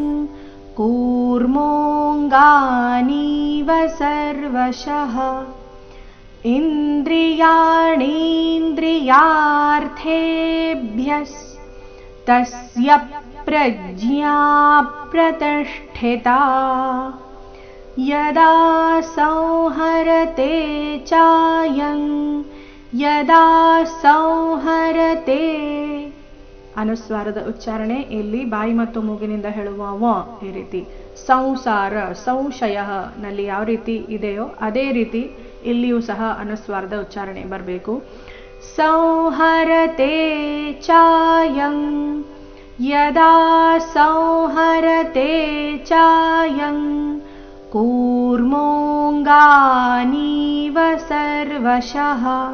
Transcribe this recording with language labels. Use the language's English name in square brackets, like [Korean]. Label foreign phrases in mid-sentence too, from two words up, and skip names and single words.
[Sanskrit] कूर्मोऽङ्गानीव सर्वशः इन्द्रियाणीन्द्रियार्थेभ्यस्तस्य प्रज्ञा प्रतिष्ठिता यदा संहरते चायं ಯದಾ ಸಂಹರತೆ. [Kannada] ಅನುಸ್ವಾರದ ಉಚ್ಚಾರಣೆ ಇಲ್ಲಿ ಬಾಯಿ ಮತ್ತು ಮೂಗಿನಿಂದ ಹೇಳುವ ವ ಈ ರೀತಿ. ಸಂಸಾರ ಸಂಶಯ ನಲ್ಲಿ ಯಾವ ರೀತಿ ಇದೆಯೋ ಅದೇ ರೀತಿ ಇಲ್ಲಿಯೂ ಸಹ ಅನುಸ್ವಾರದ ಉಚ್ಚಾರಣೆ ಬರಬೇಕು. [Sanskrit] ಸಂಹರತೆ ಚಾಯಂ ಯದಾ ಸಂಹರತೆ ಚಾಯಂ ಕೂರ್ಮೋಂಗಾನೀವ ಸರ್ವಶಃ.